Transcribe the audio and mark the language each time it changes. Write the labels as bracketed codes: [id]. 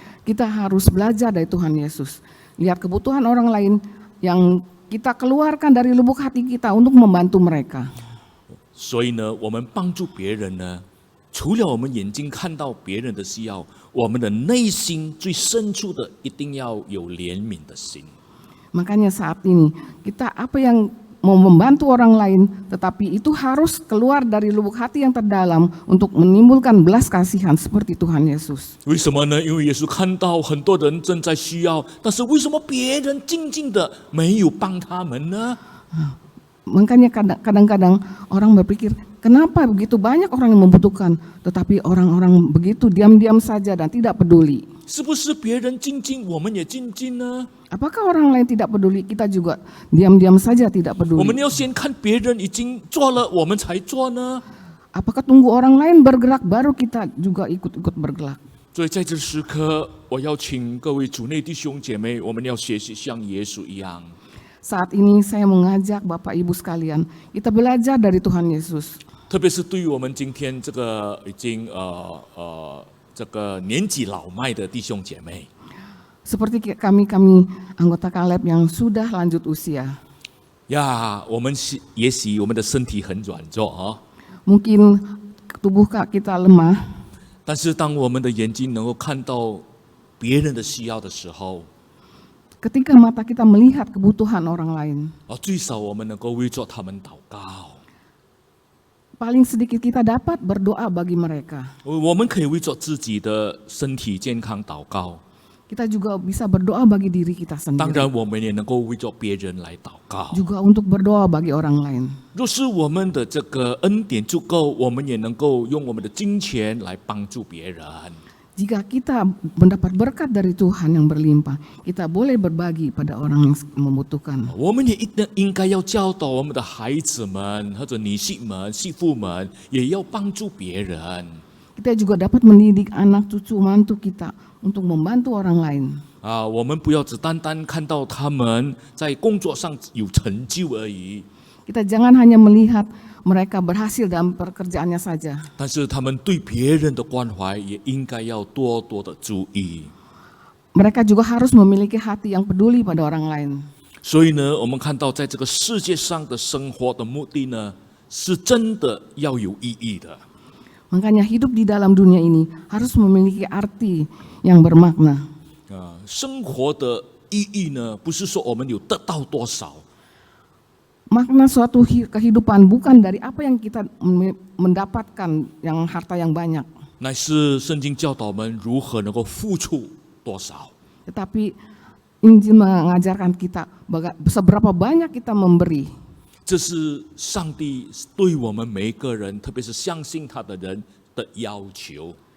[id] Kita harus belajar dari Tuhan Yesus. Lihat kebutuhan orang lain yang kita keluarkan dari lubuk hati kita untuk membantu mereka. [zh] 所以呢，我们帮助别人呢，除了我们眼睛看到别人的需要，我们的内心最深处的一定要有怜悯的心。 [id] Makanya saat ini kita apa yang mau membantu orang lain, tetapi itu harus keluar dari lubuk hati yang terdalam untuk menimbulkan belas kasihan seperti Tuhan Yesus. [zh] 为什么呢？因为耶稣看到很多人正在需要，但是为什么别人静静的没有帮他们呢？ [id] Makanya kadang-kadang orang berpikir, kenapa begitu banyak orang yang membutuhkan, tetapi orang-orang begitu diam-diam saja dan tidak peduli. [zh] 是不是别人静静，我们也静静呢？ [id] Apakah orang lain tidak peduli, kita juga diam-diam saja tidak [zh] 我们 [id] peduli? [zh] 要先看别人已经做了，我们才做呢？ [id] Apakah tunggu orang lain bergerak baru kita juga ikut-ikut bergerak? [zh] 所以在这时刻，我要请各位主内弟兄姐妹，我们要学习像耶稣一样。 [id] Saat ini saya mengajak Bapak Ibu sekalian, kita belajar dari Tuhan Yesus. [zh] 特别是对于我们今天这个已经这个年纪老迈的弟兄姐妹， [id] Seperti kami anggota Kaleb yang sudah lanjut usia. [zh] 呀，我们也许我们的身体很软弱啊， [id] Mungkin tubuh kita lemah, [zh] 但是当我们的眼睛能够看到别人的需要的时候， [id] ketika mata kita melihat kebutuhan orang lain, [zh] 最少我们能够为着他们祷告。 [id] paling sedikit kita dapat berdoa bagi mereka. [zh] 我们可以为着自己的身体健康祷告， [id] Kita juga bisa berdoa bagi diri kita [zh] 当然我们也能够为着别人来祷告。 [id] juga untuk berdoa bagi orang lain. [zh] 若是我们的这个恩典足够，我们也能够用我们的金钱来帮助别人。 [id] Jika kita mendapat berkat dari Tuhan yang berlimpah, kita boleh berbagi pada orang yang membutuhkan. [zh] 我们也应该要教导我们的孩子们或者女婿们、媳妇们，也要帮助别人。 [id] Kita juga dapat mendidik anak cucu mantu kita untuk membantu orang lain. [zh] 我们不要只单单看到他们在工作上有成就而已， [id] Kita jangan hanya melihat mereka berhasil dalam pekerjaannya saja, [zh] 但是他们对别人的关怀也应该要多多的注意。 [id] mereka juga harus memiliki hati yang peduli pada orang lain. [zh] 所以呢，我们看到在这个世界上的生活的目的呢，是真的要有意义的。 [id] Makanya hidup di dalam dunia ini harus memiliki arti yang bermakna. [zh] 生活的意义呢，不是说我们有得到多少， [id] Makna suatu kehidupan bukan dari apa yang kita mendapatkan yang harta yang banyak, [zh] 乃是圣经教导我们如何能够付出多少。 [id] tetapi Injil mengajarkan kita seberapa banyak kita memberi. [zh] 这是上帝对我们每一个人，特别是相信他的人的要求。